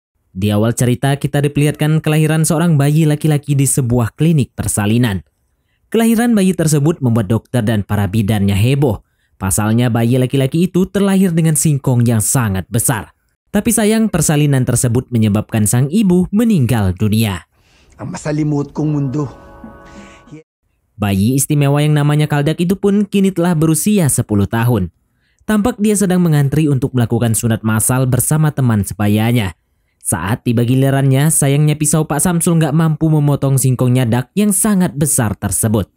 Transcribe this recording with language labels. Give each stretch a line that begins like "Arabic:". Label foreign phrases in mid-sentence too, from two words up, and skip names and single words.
Indonesian: Di awal cerita kita diperlihatkan kelahiran seorang bayi laki-laki di sebuah klinik persalinan. Kelahiran bayi tersebut membuat dokter dan para bidannya heboh. Pasalnya bayi laki-laki itu terlahir dengan singkong yang sangat besar. Tapi sayang persalinan tersebut menyebabkan sang ibu meninggal dunia.
Filipino: Ang masalimut kong mundo.
Indonesian: Bayi istimewa yang namanya Kaldak itu pun kini telah berusia 10 tahun. Tampak dia sedang mengantri untuk melakukan sunat massal bersama teman sebayanya. Saat tiba gilirannya, sayangnya pisau Pak Samsul nggak mampu memotong singkongnya Dak yang sangat besar tersebut.